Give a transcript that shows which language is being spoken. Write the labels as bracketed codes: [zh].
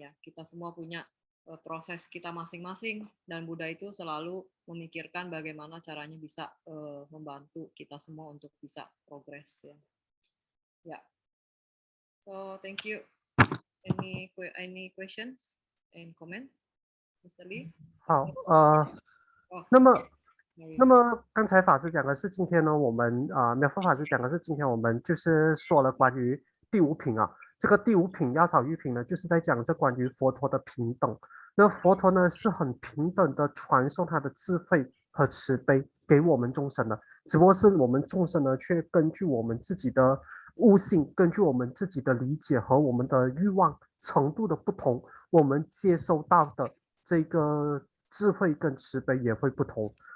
[id] Ya, kita semua punya proses kita masing-masing, dan Buddha itu selalu memikirkan bagaimana caranya bisa membantu kita semua untuk bisa progres. [en] Ya. So thank you. Any questions and comment, Mr. Lee? [zh] 好，那么刚才法师讲的是今天呢，我们妙法法师讲的是今天我们就是说了关于第5品啊，这个第5品药草玉品呢，就是在讲这关于佛陀的平等。那佛陀呢是很平等的传送他的智慧和慈悲给我们众生的，只不过是我们众生呢却根据我们自己的悟性，根据我们自己的理解和我们的欲望程度的不同，我们接收到的这个智慧跟慈悲也会不同。